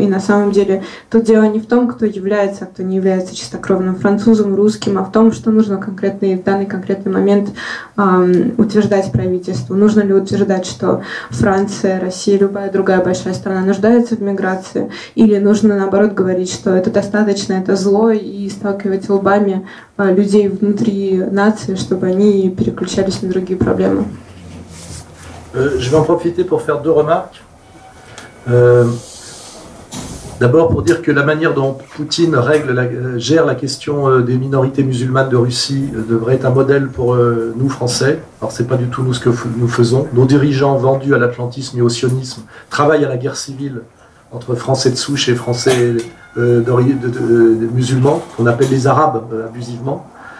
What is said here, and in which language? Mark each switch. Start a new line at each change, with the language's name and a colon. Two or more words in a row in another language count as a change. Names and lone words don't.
Russian: И на самом деле тут дело не в том, кто является, а кто не является чистокровным французом, русским, а в том, что нужно в данный конкретный момент утверждать правительству. Нужно ли утверждать, что Франция, Россия, любая другая большая страна нуждается в миграции, или нужно наоборот говорить, что это достаточно, это зло, и сталкивать лбами людей внутри нации, чтобы они переключались на другие проблемы.
French: Je vais en profiter pour faire deux remarques. D'abord pour dire que la manière dont Poutine gère la question des minorités musulmanes de Russie devrait être un modèle pour nous Français. Alors c'est pas du tout nous ce que nous faisons. Nos dirigeants vendus à l'atlantisme et au sionisme travaillent à la guerre civile entre Français de souche et Français musulmans, qu'on appelle les Arabes abusivement.